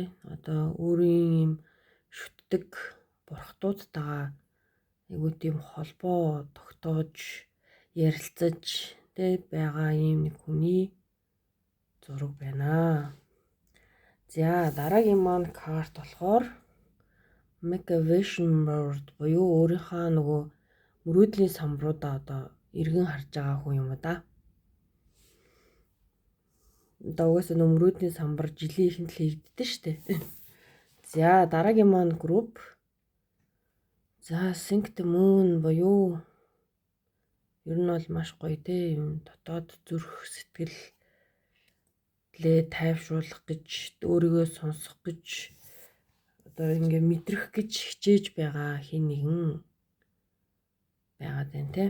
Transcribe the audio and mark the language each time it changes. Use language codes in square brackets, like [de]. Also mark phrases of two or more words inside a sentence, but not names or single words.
[mn] Одоо өөрийн юм шүтдэг бурхтуудтайгаа айгуу тийм холбоо тогтоож ярилцаж те байгаа юм нэг хүний зураг байна. За дараагийн маань карт болохоор Make a vision board буюу өөрийнхөө нөгөө мөрөөдлийн самбаруудаа одоо эргэн харж байгаа хүн юм да. Угаасаа мөрөөдлийн самбар жилийн ихэнд л хийгддэг штэ. За дараагийн маань групп. За Sync the Moon буюу ер нь бол маш гоё те юм дотоод зүрх сэтгэлээ тайвшруулах гэж өөрийгөө сонсох гэж одоо ингээ мэдрэх гэж хичээж байгаа хин нэгэн байгаад байна те.